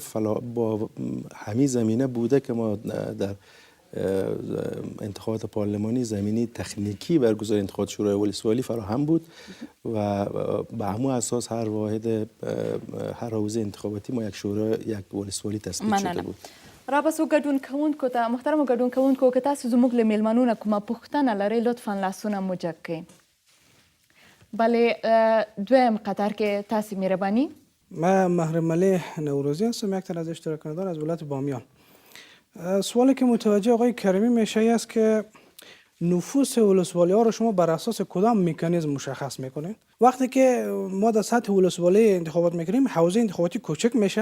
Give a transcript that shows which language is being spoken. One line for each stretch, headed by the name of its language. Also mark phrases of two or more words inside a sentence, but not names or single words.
Persian: با همین زمینه بوده که ما در انتخابات پارلمانی زمینی تکنیکی برگزاری انتخابات شورای ولسوالی فراهم بود و به همون اساس هر واحد هر حوزه انتخاباتی ما یک شورای یک ولسوالی تصویب شده بود.
Pashto: را بسو ګډون کوونکو ته محترم ګډون کوونکو که تاسو زموږ له میلمنو نه کومه پوښتنه لرئ لطفا لاسونه مو جګ کړئ. بله، دویم قطر کې تاسو مهرباني.
Persian: من محرم علی نوروزی هستم، یک تن از اشتراک کنندگان از ولایت بامیان. سوالی که متوجه آقای کریمی میشه است که نفوس ولسوالی ها رو شما بر اساس کدام مکانیزم مشخص میکنید؟ وقتی که ما در سطح ولسوالی انتخابات میکنیم حوزه انتخاباتی کوچک میشه.